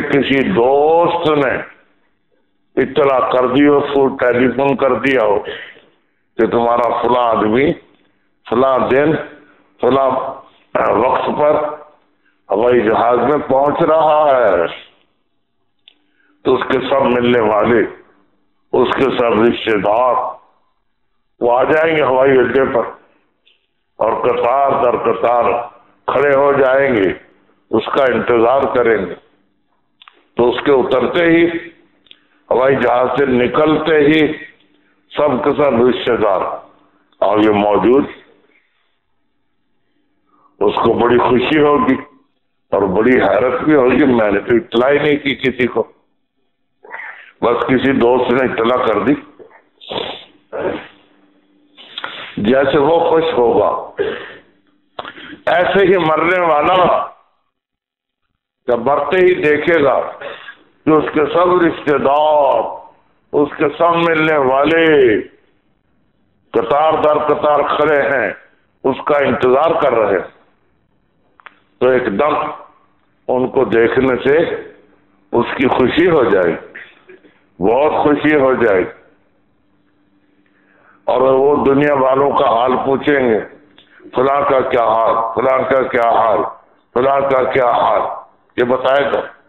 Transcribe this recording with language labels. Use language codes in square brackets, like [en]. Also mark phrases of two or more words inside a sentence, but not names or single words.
[ur] کسی دوست نے اطلاع کر دی ہو، ٹیلی فون کر دیا ہو کہ تمہارا فلاں آدمی فلاں دن فلاں وقت پر ہوائی جہاز میں پہنچ رہا ہے، تو اس کے سب ملنے والے، اس کے سب رشتے دار وہ آ جائیں گے ہوائی اڈے پر، اور قطار در قطار کھڑے ہو جائیں گے، اس کا انتظار کریں گے۔ تو اس کے اترتے ہی، ہوائی جہاز سے نکلتے ہی سب کے سب رشتے دار آگے موجود۔ اس کو بڑی خوشی ہوگی اور بڑی حیرت بھی ہوگی، میں نے تو اطلاع ہی نہیں کی کسی کو، بس کسی دوست نے اطلاع کر دی۔ جیسے وہ خوش ہوگا، ایسے ہی مرنے والا جب مرتے ہی دیکھے گا کہ اس کے سب رشتے دار، اس کے سب ملنے والے قطار در قطار کھڑے ہیں، اس کا انتظار کر رہے، تو ایک دم ان کو دیکھنے سے اس کی خوشی ہو جائے، بہت خوشی ہو جائے، اور وہ دنیا والوں کا حال پوچھیں گے، فلاں کا کیا حال، فلاں کا کیا حال، فلاں کا کیا حال، یہ بتائے گا۔